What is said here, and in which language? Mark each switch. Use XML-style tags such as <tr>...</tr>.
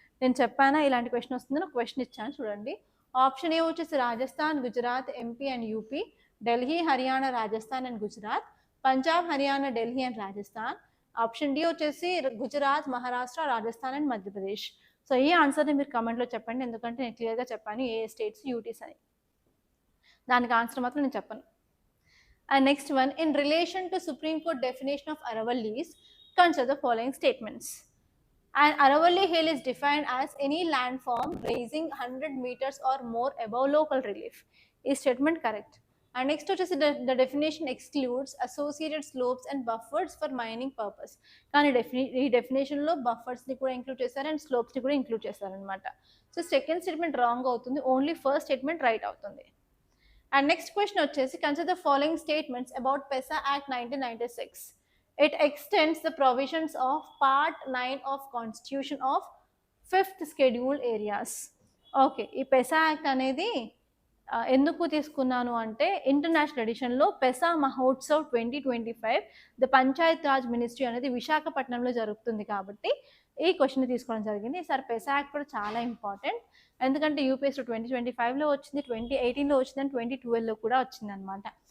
<te>నేను చెప్పానా ఇలాంటి క్వశ్చన్ వస్తుందని ఒక క్వశ్చన్ ఇచ్చాను చూడండి. ఆప్షన్ ఏ వచ్చేసి Rajasthan, Gujarat, MP and UP, Delhi, Haryana, Rajasthan and Gujarat, Punjab, Haryana, Delhi and Rajasthan. Option D వచ్చేసి గుజరాత్, మహారాష్ట్ర, రాజస్థాన్ అండ్ మధ్యప్రదేశ్. సో ఈ ఆన్సర్ని మీరు కమెంట్లో చెప్పండి, ఎందుకంటే నేను క్లియర్గా చెప్పాను ఏ స్టేట్స్ యూటీస్ అని, దానికి ఆన్సర్ మాత్రం నేను చెప్పను.</te> <en>And next one, in relation to Supreme Court definition of Aravallis, consider the following statements. An Aravalli hill is defined as any landform raising 100 meters or more above local relief. Is statement correct? And next వచ్చేసి the definition excludes associated slopes and buffers for mining purpose.</en> <te>కానీ ఈ డెఫినేషన్లో బఫర్స్ని కూడా include చేశారు and స్లోప్స్ని కూడా include చేశారనమాట. So second statement wrong అవుతుంది, only first statement right అవుతుంది.</te> <en>And next question వచ్చేసి consider the following statements about PESA Act 1996. It extends the provisions of Part 9 of Constitution of 5th Schedule areas.</en> <te>Okay, ఈ PESA Act అనేది ఎందుకు తీసుకున్నాను అంటే international ఎడిషన్‌లో పెసా Mahotsav 2025 the Panchayat Raj ministry అనేది విశాఖపట్నంలో జరుగుతుంది కాబట్టి ఈ క్వెషన్‌ని తీసుకోవడం జరిగింది. ఈసారి పెసా యాక్ట్ కూడా చాలా ఇంపార్టెంట్. ఎందుకంటే యూపీఎస్‌లో 2025లో వచ్చింది, 2018లో వచ్చిందని 2012లో కూడా వచ్చిందనమాట.</te>